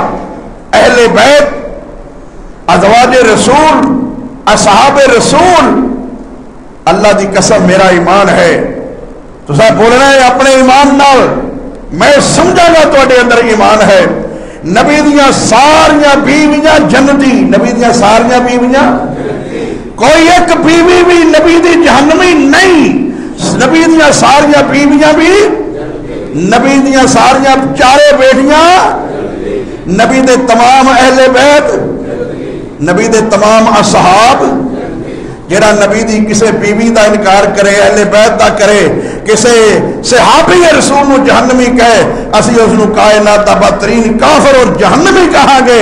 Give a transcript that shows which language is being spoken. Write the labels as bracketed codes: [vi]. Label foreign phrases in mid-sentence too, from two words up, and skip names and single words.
[pa] اہل بیت، ازواج رسول، اصحاب رسول، اللہ دی قسم میرا ایمان ہے، تو سب بولنا ہے اپنے ایمان نال، میں سمجھا گا تو اندر ایمان ہے۔ نبی دیاں ساریاں بیویاں جنتی، نبی دیاں ساریاں بیویاں، کوئی ایک بیوی بھی نبی دی جہنمی نہیں، نبی دیاں ساریاں بیویاں بھی، نبی دیاں ساریاں چارے بیٹیاں، نبی دے تمام اہل بیت، نبی دے تمام اصحاب، جڑا نبی دی کسے بیوی دا انکار کرے، اہل بیت دا کرے، کسے صحابی رسول نو جہنمی کہے، اسی اس نو کائنات دا بدترین کافر اور جہنمی کہاں گے۔